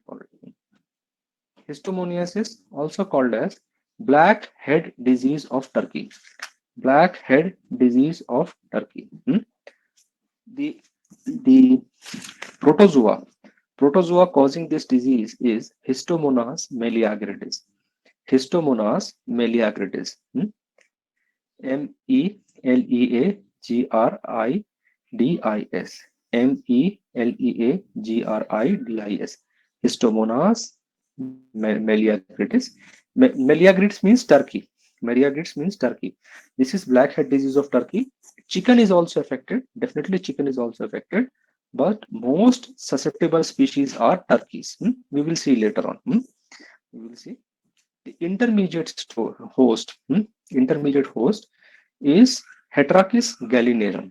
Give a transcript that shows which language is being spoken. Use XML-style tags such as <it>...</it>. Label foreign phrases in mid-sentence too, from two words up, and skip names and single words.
<en>Histomoniasis, also called as black head disease of Turkey. The protozoa causing this disease is Histomonas meleagritis. MELEAGRIDIS. Histomonas meleagritis. Meleagritis means Turkey. This is black head disease of Turkey. Chicken is also affected. Definitely chicken is also affected. But most susceptible species are turkeys. We will see later on. The intermediate host is Heterachis gallinarum.</en>